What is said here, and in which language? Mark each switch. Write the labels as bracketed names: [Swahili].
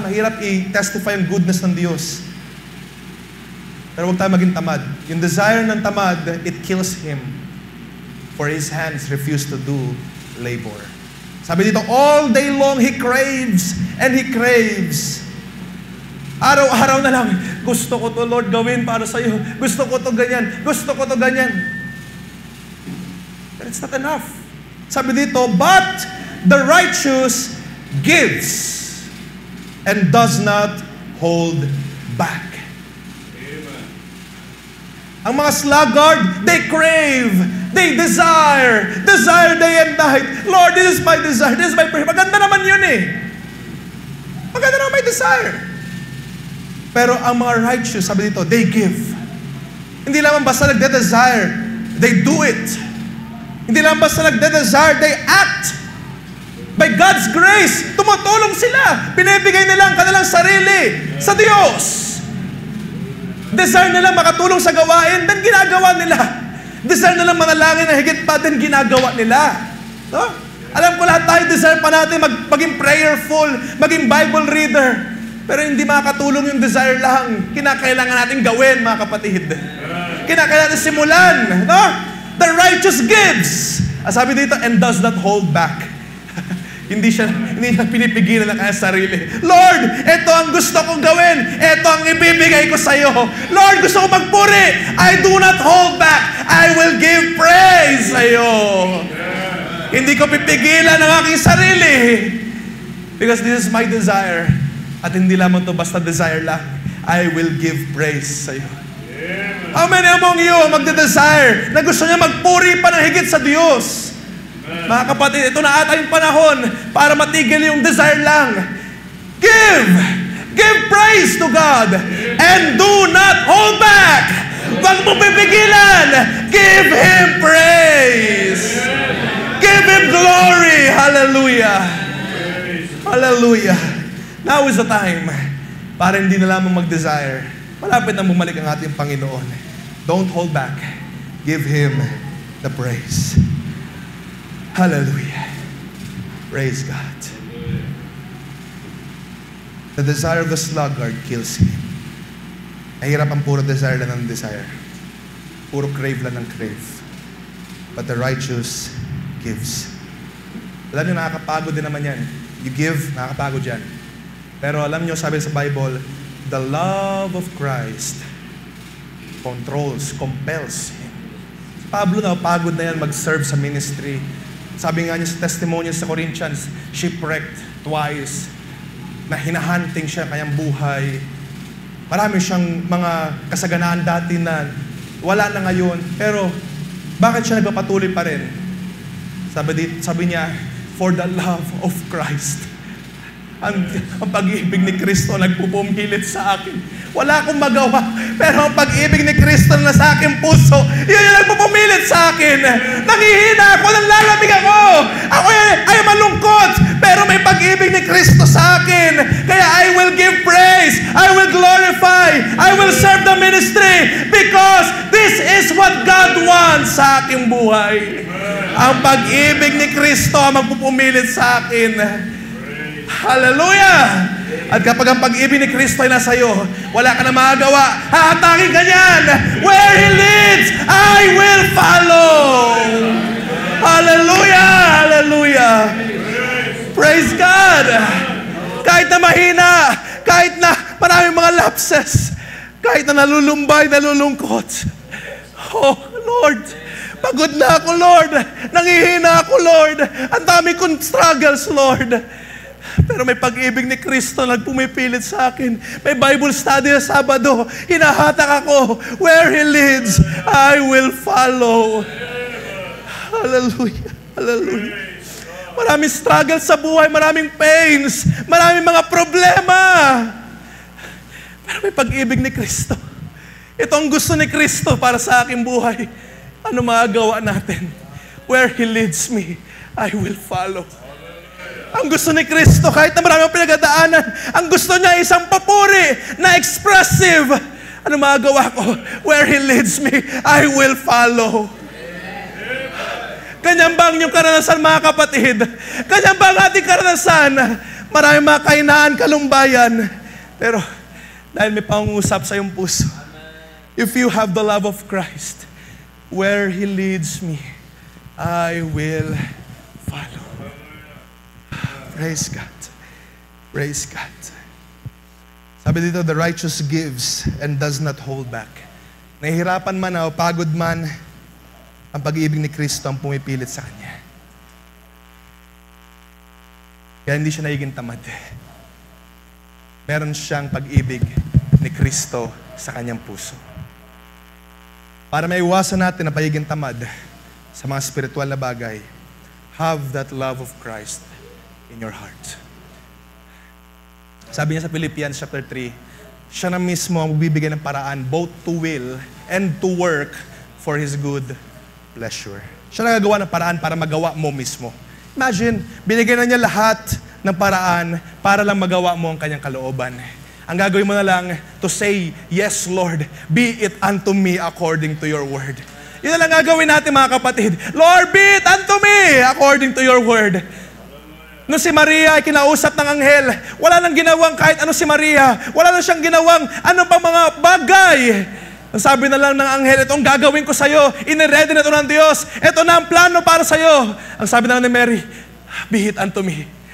[Filipino] Mahirap i-testify ang goodness ng Diyos. Pero huwag tayo maging tamad. Yung desire ng tamad, [English] it kills him. For his hands refuse to do labor. [Filipino] Sabi dito, [English] all day long he craves and he craves. [Filipino] Araw-araw na lang, gusto ko to Lord gawin para sa iyo. Gusto ko to ganyan. Gusto ko to ganyan. [English] But it's not enough. [Filipino] Sabi dito, [English] but the righteous gives and does not hold back. [Filipino] Ang mga [English] sluggard, they crave, they desire day and night. Lord, this is my desire, this is my prayer. [Filipino] Maganda naman yun eh. Maganda naman may desire. Pero ang mga righteous, sabi dito, [English] they give. [Filipino] Hindi lang basta nagde-desire, [English] they do it. [Filipino] Hindi lang basta nagde-desire, [English] they act. By God's grace, [Filipino] tumutulong sila. Pinibigay nila ang kanilang sarili sa Diyos. Desire nila makatulong sa gawain, then ginagawa nila. Desire nila manalangin na higit pa, then ginagawa nila. No? Alam ko lahat tayo, desire pa natin maging prayerful, maging Bible reader. Pero hindi makakatulong yung desire lang. Kinakailangan natin gawin, mga kapatid. Kinakailangan natin simulan. No? [English] The righteous gives. [Filipino] Sabi dito, [English] and does not hold back. [Filipino] Hindi siya pinipigilan ng kanyang sarili. Lord, ito ang gusto kong gawin. Ito ang ibibigay ko sa iyo. Lord, gusto ko magpuri. [English] I do not hold back. I will give praise [Filipino] sa iyo. Hindi ko pipigilan ang aking sarili. [English] Because this is my desire. [Filipino] At hindi lamang to basta desire lang. [English] I will give praise [Filipino] sa iyo. [English] How many among you [Filipino] magde-desire na gusto niya magpuri pa ng higit sa Diyos? Mga kapatid, ito na ata yung panahon para matigil yung desire lang. [English] Give praise to God and do not hold back. [Filipino] Huwag mo pipigilan. [English] Give Him praise. Give Him glory. Hallelujah. Hallelujah. Now is the time [Filipino] para hindi na lamang mag-desire. Malapit na bumalik ang ating Panginoon. [English] Don't hold back. Give Him the praise. Hallelujah. Praise God. The desire of the sluggard kills him. [Filipino] Mahirap ang puro desire lang ng desire. Puro crave lang ng crave. [English] But the righteous gives. [Filipino] Alam nyo, nakakapagod din naman yan. [English] You give, [Filipino] nakakapagod yan. Pero alam nyo, sabi sa Bible, [English] the love of Christ controls, compels him. [Filipino] Pablo na, pagod na yan mag-serve sa ministry. Sabi nga niya sa testimony sa Corinthians, shipwrecked. twice, na hinahunting siya kanyang buhay. Marami siyang mga kasaganaan dati na wala na ngayon. Pero bakit siya nagpapatuloy pa rin? Sabi niya, [English] for the love of Christ. [Filipino] Ang pag-ibig ni Kristo nagpupumilit sa akin. Wala akong magawa, pero ang pag-ibig ni Kristo na sa aking puso, yun yung nagpupumilit sa akin. Nangihina ako, nanlalamig ako. Ako ay malungkot, pero may pag-ibig ni Kristo sa akin. Kaya [English] I will give praise, I will glorify, I will serve the ministry, because this is what God wants [Filipino] sa aking buhay. Ang pag-ibig ni Kristo ang magpupumilit sa akin. Hallelujah! At kapag ang pag-ibig ni Kristo ay nasa iyo, wala ka na magagawa. Hahatakin ka niyan. [English] Where He leads, I will follow. Hallelujah! Hallelujah! Praise God! [Filipino] Kahit na mahina, kahit na maraming mga lapses, kahit na nalulumbay, nalulungkot. Oh, Lord, pagod na ako, Lord. Nangihina ako, Lord. Ang dami kong struggles, Lord. Pero may pag-ibig ni Kristo nagpumipilit sa akin. May Bible study sa Sabado. Hinahatak ako. [English] Where He leads, I will follow. [Filipino] Hallelujah. Hallelujah. Maraming struggles sa buhay, maraming pains, maraming mga problema. Pero may pag-ibig ni Kristo. Ito ang gusto ni Kristo para sa aking buhay. Ano magagawa natin? [English] Where He leads me, I will follow. [Filipino] Ang gusto ni Kristo, kahit na maraming pinagdaanan, ang gusto niya isang papuri na expressive. Ano magagawa ko? [English] Where He leads me, I will follow. [Filipino] Ganyan ba ang inyong karanasan, mga kapatid? Ganyan ba ang ating karanasan? Maraming mga kahinaan, kalumbayan. Pero dahil may pangungusap sa iyong puso, [English] if you have the love of Christ, where He leads me, I will follow. Praise God. Praise God. [Filipino] Sabi dito, [English] the righteous gives and does not hold back. [Filipino] Nahihirapan man o pagod man, ang pag-ibig ni Kristo ang pumipilit sa kanya. Kaya hindi siya nagiging tamad. Meron siyang pag-ibig ni Kristo sa kanyang puso. Para maiwasan natin na pagiging tamad sa mga spiritual na bagay, [English] have that love of Christ in your heart. [Filipino] Sabi niya sa Philippians chapter 3, siya na mismo ang magbibigay ng paraan [English] both to will and to work for His good pleasure. [Filipino] Siya na gagawa ng paraan para magawa mo mismo. Imagine, binigay na niya lahat ng paraan para lang magawa mo ang kanyang kalooban. Ang gagawin mo na lang [English] to say, yes Lord, be it unto me according to your word. [Filipino] Yun na lang gagawin natin, mga kapatid. [English] Lord, be it unto me according to your word. [Filipino] Nung si Maria ay kinausap ng anghel, wala nang ginawang kahit ano si Maria. Wala nang siyang ginawang ano pang mga bagay. Ang sabi na lang ng anghel, itong gagawin ko sa'yo. Iniready na ito ng Diyos. Ito na ang plano para sa'yo. Ang sabi na lang ni Mary, [English] be it unto me.